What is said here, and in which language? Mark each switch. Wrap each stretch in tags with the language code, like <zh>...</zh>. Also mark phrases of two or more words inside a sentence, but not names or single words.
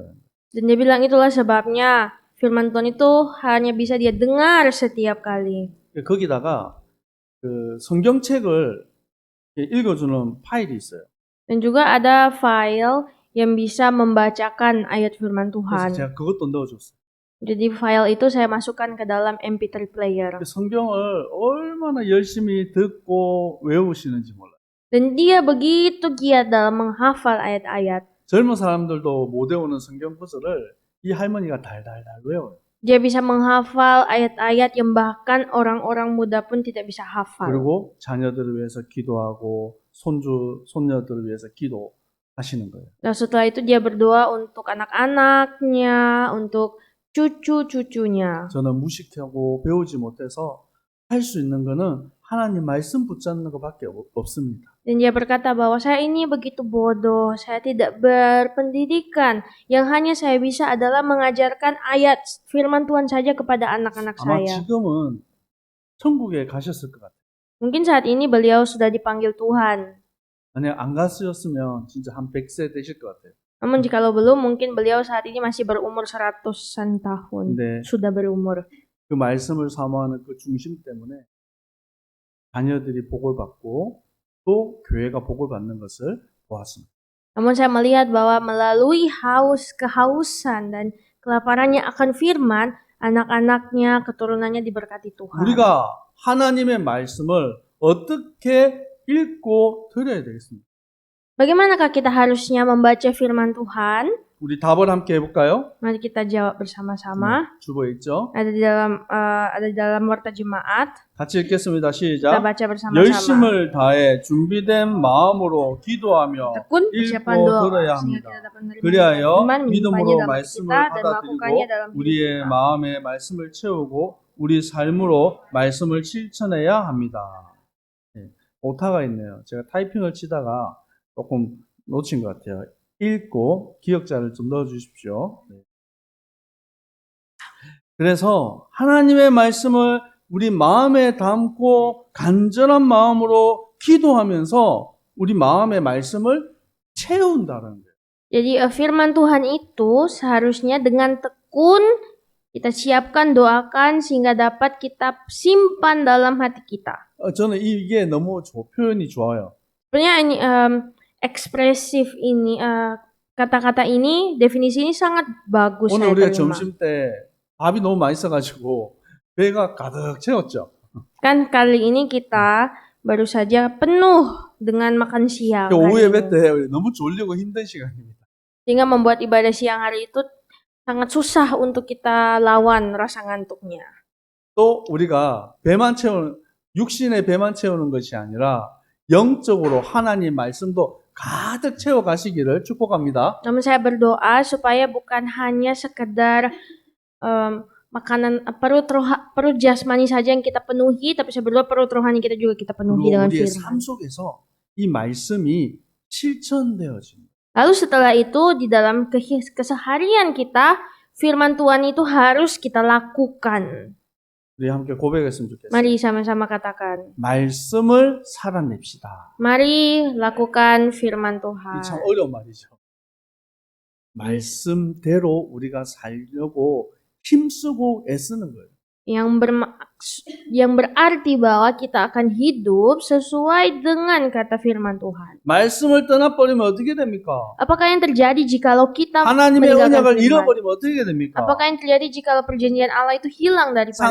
<id>Dan dia bilang itulah sebabnya firman Tuhan itu hanya bisa dia dengar setiap kali.</id> <ko>거기다가 그 성경책을 읽어주는 파일이 있어요.</ko> <id>Dan juga ada file yang bisa membacakan ayat firman Tuhan.</id> <ko>그래서 제가 그것도 넣어줬어요.</ko> <id>Jadi file itu saya masukkan ke dalam MP3 player.</id> <ko>성경을 얼마나 열심히 듣고 외우시는지 몰라요.</ko> <id>Dan dia begitu giat dalam menghafal ayat-ayat.</id> <ko>젊은 사람들도 못 외우는 성경 구절을 이 할머니가 달달달 외워요.</ko> <id>Dia bisa menghafal ayat-ayat yang bahkan orang-orang muda pun tidak bisa hafal.</id> <ko>그리고 자녀들을 위해서 기도하고 손녀들을 위해서 기도하시는 거예요.</ko> <id>Lalu setelah itu dia berdoa untuk anak-anaknya, untuk cucu-cucunya.</id> <ko>저는 무식하고 배우지 못해서 할 수 있는 거는 하나님 말씀 붙잡는 것밖에 없습니다.</ko> <id>Dan dia berkata bahwa saya ini begitu bodoh, saya tidak berpendidikan. Yang hanya saya bisa adalah mengajarkan ayat firman Tuhan saja kepada anak-anak</id> <ko>아마</ko> <id>saya.</id> <ko>지금은 천국에 가셨을 것 같아요.</ko> <id>Mungkin saat ini beliau sudah dipanggil Tuhan.</id> <ko>만약 안 갔으셨으면 진짜 한 100세 되실 것 같아요.</ko> <id>Namun jikalau belum, mungkin beliau saat ini masih berumur 100-an tahun.</id> <ko>근데</ko> <id>Sudah berumur.</id> <ko>그 말씀을 사모하는 그 중심 때문에 자녀들이 복을 받고 또 교회가 복을 받는 것을 보았습니다.</ko> <id>Namun saya melihat bahwa melalui kehausan dan kelaparannya akan firman, anak-anaknya, keturunannya diberkati Tuhan.</id> <ko>우리가 하나님의 말씀을 어떻게 읽고 들어야 되겠습니까?</ko> <id>Bagaimanakah kita harusnya membaca firman Tuhan?</id> <ko>우리 답을 함께 해볼까요?</ko> <id>Mari kita jawab bersama-sama.</id> <ko>주보에 있죠?</ko> <id>Ada di dalam warta jemaat.</id> <ko>같이 읽겠습니다.</ko> <id>Kita</id> <ko>시작.</ko> <id>baca bersama-sama.</id> <ko>열심을 다해 준비된 마음으로 기도하며</ko> <id>Tekun persiapan</id> <ko>읽고</ko> <id>doa</id> <ko>들어야</ko> <id>sehingga</id> <ko>합니다.</ko> <id>kita dapat menerima</id> <ko>그리하여</ko> <id>iman, menyimpannya</id> <ko>믿음으로</ko> <id>dalam hati</id> <ko>말씀을</ko> <id>kita dan melakukannya dalam</id> <ko>받아들이고</ko> <id>hidup</id> <ko>우리의</ko> <id>kita.</id> <ko>마음에 말씀을 채우고 우리 삶으로 말씀을 실천해야 합니다. 네, 오타가 있네요. 제가 타이핑을 치다가 조금 놓친 것 같아요. 읽고 기억자를 좀 넣어주십시오. 네. 그래서 하나님의 말씀을 우리 마음에 담고 간절한 마음으로 기도하면서 우리 마음의 말씀을 채운다는 거예요.</ko> <id>Jadi firman Tuhan itu seharusnya dengan tekun kita siapkan, doakan sehingga dapat kita simpan dalam hati kita.</id> <ko>저는 이게 너무 표현이 좋아요.</ko> <id>Sebenarnya ini ekspresif ini, kata-kata ini, definisi ini sangat bagus</id> <ko>오늘</ko> <id>saya</id> <ko>우리가</ko> <id>terima.</id> <ko>점심 때 밥이 너무 맛있어가지고 배가 가득 채웠죠.</ko> <id>Kan kali ini kita baru saja penuh dengan makan siang.</id> <ko>오후</ko> <id>hari</id> <ko>예배</ko> <id>ini.</id> <ko>때 너무 졸리고 힘든 시간입니다.</ko> <id>Sehingga membuat ibadah siang hari itu sangat susah untuk kita lawan rasa ngantuknya.</id> <ko>또 우리가 육신의 배만 채우는 것이 아니라 영적으로 하나님 말씀도 가득 채워 가시기를 축복합니다.</ko> <id>Namun saya berdoa supaya bukan hanya sekedar makanan perut jasmani saja yang kita penuhi, tapi saya berdoa perut rohani kita juga kita penuhi</id> <ko>그리고</ko> <id>dengan</id> <ko>우리의</ko> <id>firman.</id> <ko>삶 속에서 이 말씀이 실천되어집니다.</ko> <id>Lalu setelah itu di dalam keseharian kita, firman Tuhan itu harus kita lakukan.</id> <ko>우리 함께 고백했으면 좋겠어요.</ko> <id>Mari sama-sama katakan.</id> <ko>말씀을 살아냅시다.</ko> <id>Mari lakukan firman</id> <ko>이</ko> <id>Tuhan.</id> <ko>참 어려운 말이죠. 말씀대로 우리가 살려고 힘쓰고 애쓰는 거예요.</ko> <id>Yang berarti bahwa kita akan hidup sesuai dengan kata firman Tuhan.</id> <ko>말씀을 떠나버리면 어떻게 됩니까?</ko> <id>Apakah yang terjadi jikalau kita</id> <ko>하나님의</ko> <id>meninggalkan</id> <ko>언약을</ko> <id>firman?</id> <ko>잃어버리면 어떻게 됩니까?</ko> <id>Apakah yang terjadi jikalau perjanjian Allah itu hilang daripada</id>